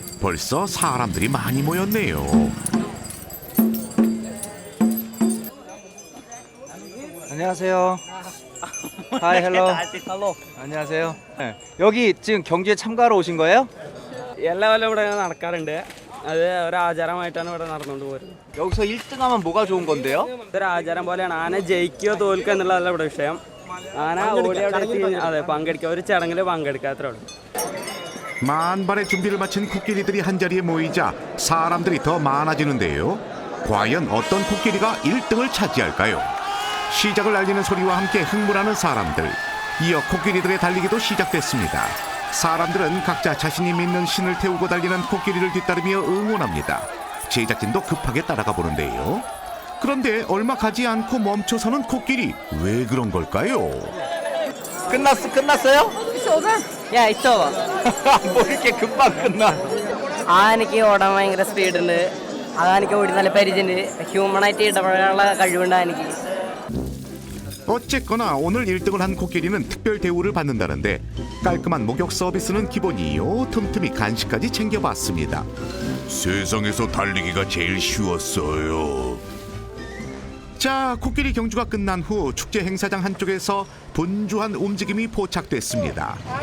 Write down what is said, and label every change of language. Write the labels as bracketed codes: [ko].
[ko] 벌써 사람들이 많이 모였네요. 안녕하세요. [en] 하이, 헬로. [ko] 안녕하세요. 여기 지금 경주에 참가하러 오신 거예요? [ml] എല്ലാ കൊല്ലം ഇവിടെ നടക്കാറുണ്ട്. അത് ഒരു ആചാരമായിട്ടാണ് ഇവിടെ നടന്നുകൊണ്ട് പോരുന്നത്. [ko] 여기서 1등하면 뭐가 좋은 건데요? [ml] ഇതൊരു ആചാരം പോലെയാണ്. ആന ജയിക്കുകയോ തോൽക്കുക എന്നുള്ളതല്ല ഇവിടെ വിഷയം. ആന ഓടി അവിടെ എത്തി അതെ പങ്കെടുക്കുക, ഒരു ചടങ്ങിൽ പങ്കെടുക്കുക, അത്രേ ഉള്ളൂ. [ko] 만반의 준비를 마친 코끼리들이 한자리에 모이자 사람들이 더 많아지는데요. 과연 어떤 코끼리가 1등을 차지할까요? 시작을 알리는 소리와 함께 흥분하는 사람들. 이어 코끼리들의 달리기도 시작됐습니다. 사람들은 각자 자신이 믿는 신을 태우고 달리는 코끼리를 뒤따르며 응원합니다. 제작진도 급하게 따라가 보는데요. 그런데 얼마 가지 않고 멈춰서는 코끼리. 왜 그런 걸까요? 끝났어요? [en] Yeah it's over. [ko] 뭐 이렇게 금방 끝나? [ml] ആനയ്ക്ക് ഓടാൻ ഭയങ്കര സ്പീഡുണ്ട്. ആനയ്ക്ക് ഓടി നല്ല പരിചയമുണ്ട്. ഹ്യൂമണായിട്ട് ഇടപെടാനുള്ള കഴിവുണ്ട് ആനയ്ക്ക്. [ko] 어쨌거나 오늘 1등을 한 코끼리는 특별 대우를 받는다는데 깔끔한 목욕 서비스는 기본이요. 틈틈이 간식까지 챙겨봤습니다. 세상에서 달리기가 제일 쉬웠어요. 자, 코끼리 경주가 끝난 후 축제 행사장 한쪽에서 분주한 움직임이 포착됐습니다.